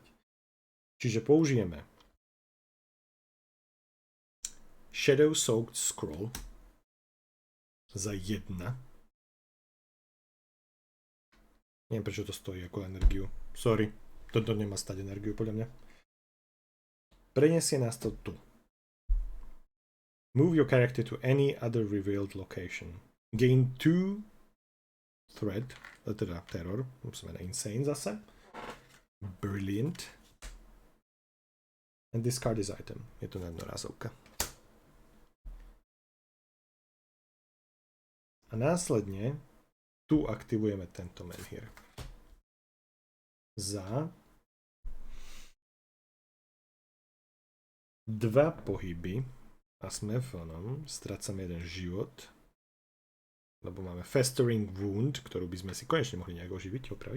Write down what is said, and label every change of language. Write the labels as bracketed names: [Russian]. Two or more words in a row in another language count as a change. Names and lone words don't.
[Slovak] Čiže použijeme Shadow Soaked Scroll za 1. Neviem, prečo to stojí ako energiu. Sorry, toto nemá stať energiu podľa mňa. Preniesie nás to tu. [English] Move your character to any other revealed location. Gain 2 threat, [Slovak] teda terror, musíme na insane zase. [English] Brilliant. And discard this item. [Slovak] Je to jednorázovka. A následne tu aktivujeme tento menhir. Za 2 pohyby a sme v onom, strácame jeden život, lebo máme Festering Wound, ktorú by sme si konečne mohli nejak oživiť, opraviť.